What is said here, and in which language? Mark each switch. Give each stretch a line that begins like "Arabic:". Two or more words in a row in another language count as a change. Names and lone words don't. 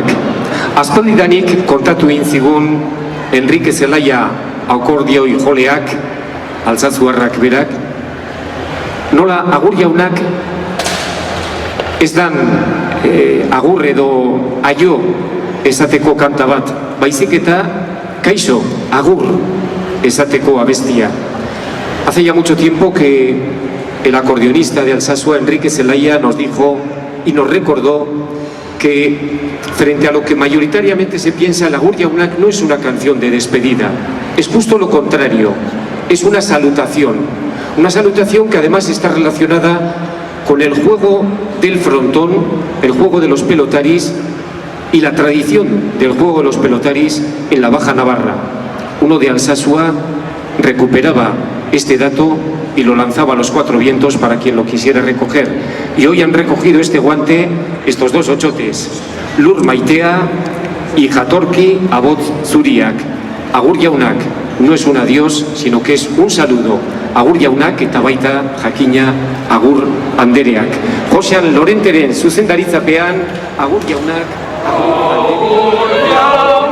Basque: Aspaldidanik kontatu egin zigun Enrique Zelaia akordioi joleak, Altsasuarrak berak, nola agur jaunak ez dan agur edo aio esateko kanta bat, baizik eta kaixo agur esateko abestia.
Spanish: Hace ya mucho tiempo que el acordeonista de Alsasua, Enrique Zelaya, nos dijo y nos recordó que frente a lo que mayoritariamente se piensa, el Agur Jaunak no es una canción de despedida, es justo lo contrario, es una salutación que además está relacionada con el juego del frontón, el juego de los pelotaris y la tradición del juego de los pelotaris en la Baja Navarra. Uno de Alsasua recuperaba este dato y lo lanzaba a los cuatro vientos para quien lo quisiera recoger. Y hoy han recogido este guante estos dos Otsotes, Lur Maitea y Jatorki Abotz Zuriak. Agur jaunak no es un adiós, sino que es un saludo.
Basque: Agur jaunak eta baita jakina agur andereak. Josean Lorenteren zuzendaritzapean, agur jaunak, agur andereak.